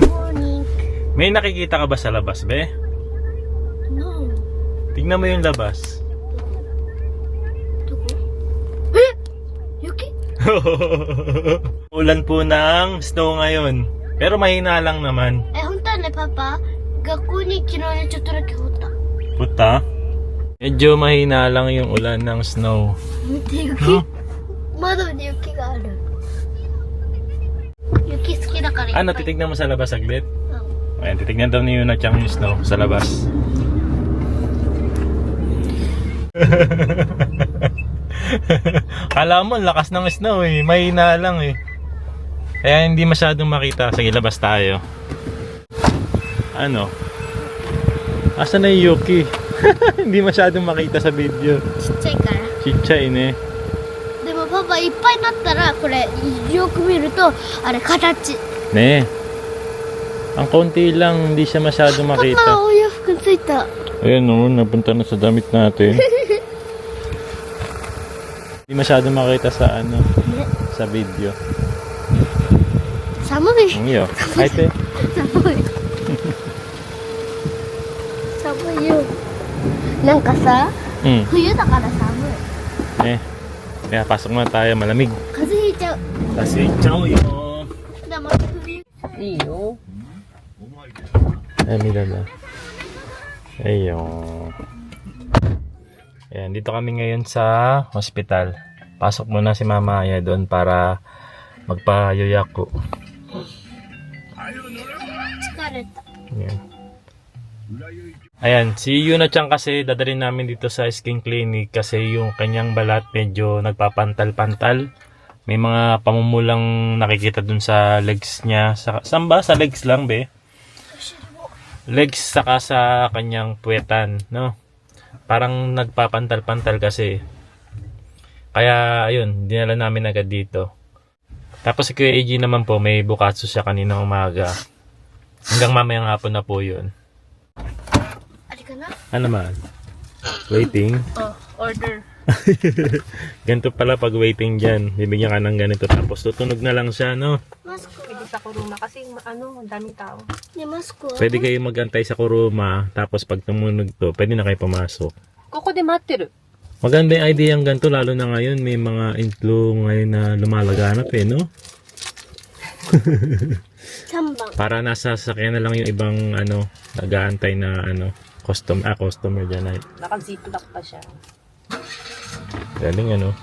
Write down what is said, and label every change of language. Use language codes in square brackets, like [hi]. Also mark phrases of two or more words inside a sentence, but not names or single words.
[en] Morning. [tl] May nakikita ka ba sa labas, be? [en] No. [tl] Tignan mo yung labas. Yuki? Ulan po ng snow ngayon. Pero mahina lang naman. [ja] 本当はね、パパ、学校に昨日ね、ちょっとだけ降った。 [tl] Puta. Medyo mahina lang yung ulan ng snow. [ja] 見て、雪。窓に雪がある。雪好きだからいっぱい。 [tl] Ano, titignan mo sa labas saglit? [ja] うん。 [tl] Ayan, titignan daw ni Yuna Chang yung snow sa labas. Kala mo, lakas ng snow eh. Mahina lang eh. Kaya hindi masyadong makita. Sige, labas tayo. Ano? Asan na yung Yuki? Hindi masyadong makita sa video. [ja] ちっちゃいから。 [tl] Chichay eh. [ja] でもパパいっぱいになったら、これ、よく見ると、あれ、形。 Ne. [tl] Ang konti lang, hindi siya masyadong [ja] パパ、 [tl] makita. [ja] お洋服ついた。 [tl] Ayan o, napunta na sa damit natin. Hindi masyadong makita sa ano, [ja] ね。 [tl] sa video. [ja] 寒い。 [tl] Ang iyo. Ay, te. [ja] 寒い。寒いよ。なんかさ、 冬だから寒い。 Eh. [tl] Kaya pasok na tayo, malamig. [ja] 風邪ひいちゃう。 [tl] Kasi chow yo. [ja] でも冬。いいよ。 [tl] Ay, mila na. Ayun. Ayan, dito kami ngayon sa hospital. Pasok muna si Mama Aya doon para magpa-yoyaku. [ja] 疲れた。 [tl] Ayan. Ayan, si Yuna-chan kasi dadalhin namin dito sa [en] skin clinic [tl] kasi yung kanyang balat medyo nagpapantal-pantal. May mga pamumulang nakikita dun sa legs niya. Saan ba? Sa legs lang, be? Legs saka sa kanyang puwetan, no? Parang nagpapantal-pantal kasi. Kaya, ayun, dinala namin agad dito. Tapos si Kuya AG naman po, may bukatsu siya kaninang umaga. Hanggang mamayang hapon na po yun. [ja] あれかな？ [tl] Ano naman? Waiting? [en] Oh, order. [tl] Ganito pala pag waiting dyan. Bibigyan ka ng ganito tapos tutunog na lang siya, no? [ja] マスク。 [tl] Pwede sa kuruma kasi ano, daming tao. [ja] ね、マスクは。 [tl] Pwede kayo magantay sa kuruma tapos pag tumunog to, pwede na kayo pumasok. [ja] ここで待ってる。 [tl] Maganda yung idea yung ganito lalo na ngayon. May mga influ ngayon na lumalaganap eh, no? [ja] 3番。 [tl] Para nasa sasakyan na lang yung ibang ano, nag-aantay na ano, customer dyan ay. Naka-ziplock pa siya. Galing ano.